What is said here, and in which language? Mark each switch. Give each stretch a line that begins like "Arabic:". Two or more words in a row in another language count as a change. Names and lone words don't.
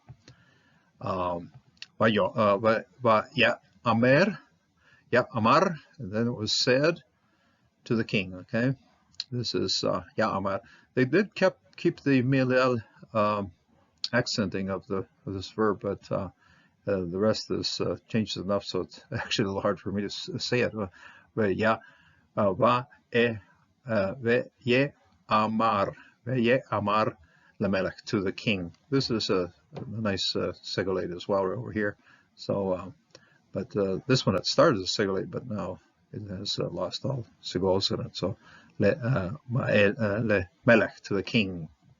English: Yeah, Amer, yeah, Amar, and then it was said to the king. Okay, this is yeah, Amar. They did keep the Miel accenting of this verb, but the rest is changed enough, so it's actually a little hard for me to say it. But yeah,
Hebrew: ויאמר למלך,
English: to the king. This is a nice segolate as well right over here. So, but this one, it started as a segolate, but now it has lost all segols in it. So, Melech, to the king.